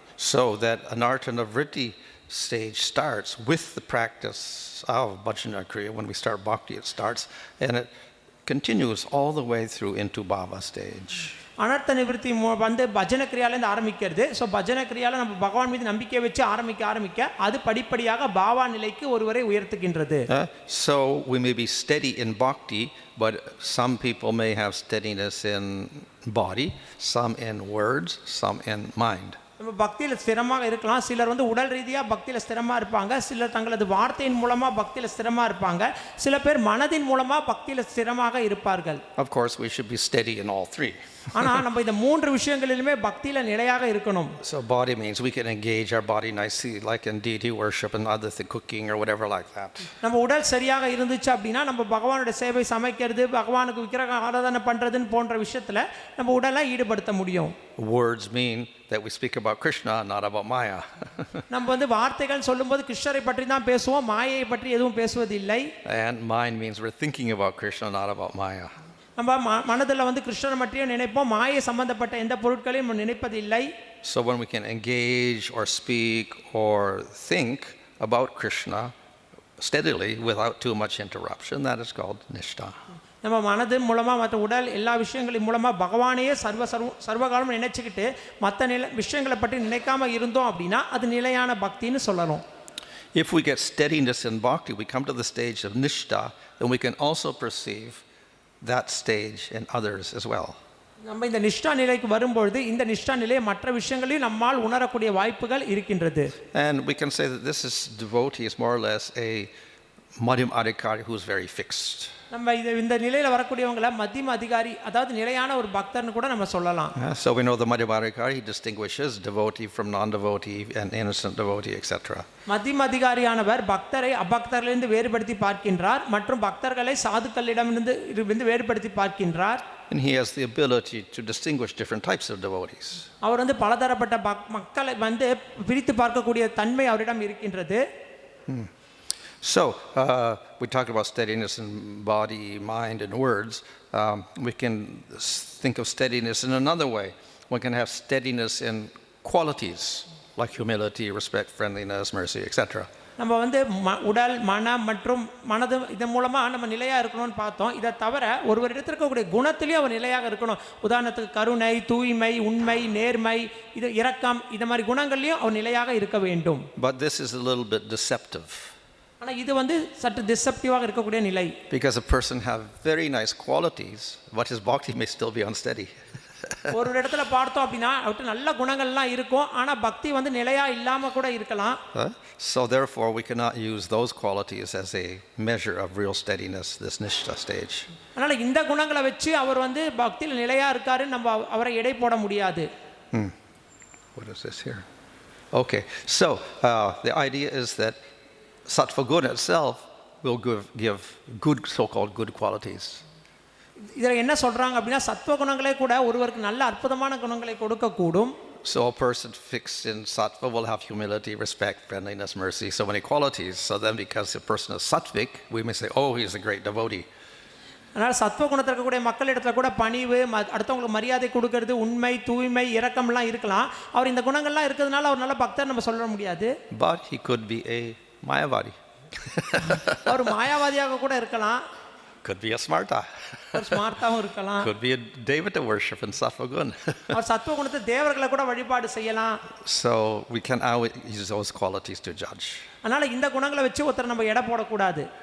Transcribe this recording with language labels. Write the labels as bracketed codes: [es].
[en] So that anartha vritti stage starts with the practice of bhajana kriya. When we start bhakti, it starts and it continues all the way through into bhava stage. [ta] அனர்த்த நிவர்த்தி வந்து பஜன கிரியாலேருந்து ஆரம்பிக்கிறது. So பஜன கிரியால நம்ம பகவான் மீது நம்பிக்கை வச்சு ஆரம்பிக்க அது படிப்படியாக பாவா நிலைக்கு ஒருவரை உயர்த்துகின்றது. [en] So we may be steady in bhakti, but some people may have steadiness in body, some in words, some in mind. [ta] நம்ம பக்தியில் ஸ்திரமாக இருக்கலாம். சிலர் வந்து உடல் ரீதியாக பக்தியில் ஸ்திரமாக இருப்பாங்க, சிலர் தங்களது வார்த்தையின் மூலமாக பக்தியில் ஸ்திரமாக இருப்பாங்க, சில பேர் மனதின் மூலமாக பக்தியில் ஸ்திரமாக இருப்பார்கள். [en] Of course we should be steady in all three. [ta] ஆனால் நம்ம இந்த மூன்று விஷயங்களிலுமே பக்தியில் நிலையாக இருக்கணும். [en] So body means we can engage our body nicely like in deity worship and other cooking or whatever like that. [ta] நம்ம உடல் சரியாக இருந்துச்சு அப்படின்னா நம்ம பகவானுடைய சேவை சமைக்கிறது, பகவானுக்கு விக்கிரக ஆராதனை பண்ணுறதுன்னு போன்ற விஷயத்தில் நம்ம உடலை ஈடுபடுத்த முடியும். [en] Words mean that we speak about Krishna, not about Maya. [ta] நம்ம வந்து வார்த்தைகள் சொல்லும்போது கிருஷ்ணரை பற்றி தான் பேசுவோம், மாயையை பற்றி எதுவும் பேசுவதில்லை. [en] And mind means we're thinking about Krishna, not about Maya. [ta] நம்ம மனதில் வந்து கிருஷ்ணரை பற்றியும் நினைப்போம், மாயை சம்பந்தப்பட்ட எந்த பொருட்களையும் நினைப்பதில்லை. [en] So when we can engage or speak or think about Krishna steadily without too much interruption, that is called Nistha. [ta] நம்ம மனது மூலமாக மற்ற உடல் எல்லா விஷயங்களின் மூலமாக பகவானையே சர்வகாலம் நினைச்சுக்கிட்டு மற்ற விஷயங்களை பற்றி நினைக்காம இருந்தோம் அப்படின்னா அது நிலையான பக்தின்னு சொல்லணும். [en] If we get steadiness in bhakti, we come to the stage of Nistha, then we can also perceive that stage in others as well. [ta] நம்ம இந்த நிஷ்டா நிலைக்கு வரும்பொழுது இந்த நிஷ்டா நிலையை மற்ற விஷயங்களையும் நம்மால் உணரக்கூடிய வாய்ப்புகள் இருக்கின்றது. [en] And we can say that this is devotee is more or less a madhyam adhikari who is very fixed. [ta] நம்ம இந்த நிலையில வரக்கூடியவங்கள மத்தியம அதிகாரி அதாவது நிலையான ஒரு பக்தர்னு கூட நம்ம சொல்லலாம். [en] So we know the madhyam adhikari, he distinguishes devotee from non-devotee and innocent devotee, etc. [ta] மத்தியம அதிகாரியானவர் பக்தரை அபக்தர்களிலிருந்து வேறுபடுத்தி பார்க்கின்றார் மற்றும் பக்தர்களை சாதுக்களிடமிருந்து வேறுபடுத்தி பார்க்கின்றார். [en] And he has the ability to distinguish different types of devotees. [ta] அவர் பலதரப்பட்ட மக்களை பிரித்து பார்க்கக்கூடிய தன்மை அவரிடம் இருக்கின்றது. [en] So, we talked about steadiness in body, mind, and words. We can think of steadiness in another way. We can have steadiness in qualities like humility, respect, friendliness, mercy, etc. [ta] நம்ம உடல் மனம் மற்றும் மனது இதன் மூலமாக நம்ம நிலையாக இருக்கணும்னு பார்த்தோம். இதை தவிர ஒருவரிடத்தில் இருக்கக்கூடிய குணத்திலையும் அவர் நிலையாக இருக்கணும். உதாரணத்துக்கு கருணை, தூய்மை, உண்மை, நேர்மை, இது இரக்கம், இந்த மாதிரி குணங்கள்லையும் அவர் நிலையாக இருக்க வேண்டும். [en] But this is a little bit deceptive. [ta] ஆனால் இது சற்று டிசெப்டிவாக இருக்கக்கூடிய நிலை. [en] Because a person have very nice qualities, but his bhakti may still be unsteady. [ta] ஒரு இடத்துல பார்த்தோம் அப்படின்னா அவருக்கு நல்ல குணங்கள்லாம் இருக்கும், ஆனால் பக்தி நிலையா இல்லாம கூட இருக்கலாம். [en] So therefore we cannot use those qualities as a measure of real steadiness, this Nistha stage. [ta] அதனால இந்த குணங்களை வச்சு அவர் பக்தியில் நிலையா இருக்காரு நம்ம அவரை எடை போட முடியாது. [en] What is this here? Okay, so the idea is that sattva guna itself will give good, so-called good qualities. [ta] இதில் என்ன சொல்றாங்க அப்படின்னா சத்துவ குணங்களே கூட ஒருவருக்கு நல்ல அற்புதமான குணங்களை கொடுக்க கூடும். [en] So a person fixed in sattva will have humility, respect, friendliness, mercy, so many qualities. So then because a person is sattvic, we may say, oh, he is a great devotee. [ta] அதனால் சத்துவ குணத்தில் இருக்கக்கூடிய மக்களிடத்தில் கூட பணிவு, அடுத்தவங்களுக்கு மரியாதை கொடுக்கறது, உண்மை, தூய்மை, இரக்கம்லாம் இருக்கலாம். அவர் இந்த குணங்கள்லாம் இருக்கிறதுனால அவர் நல்ல பக்தர் நம்ம சொல்ல முடியாது. [en] But he could be a mayavadi. [ta] அவர் மாயாவாதியாக கூட இருக்கலாம். [en] Could be a smarta. [ta] ஒரு ஸ்மார்ட்டாவும் இருக்கலாம். [en] Could be a devata worship in sattva guna. [ta] அவர் சத்துவ குணத்தை தேவர்களை கூட வழிபாடு செய்யலாம். [en] So we can use those qualities to judge. [ta] அதனால இந்த குணங்களை வச்சு ஒருத்தர் நம்ம எடை போடக்கூடாது.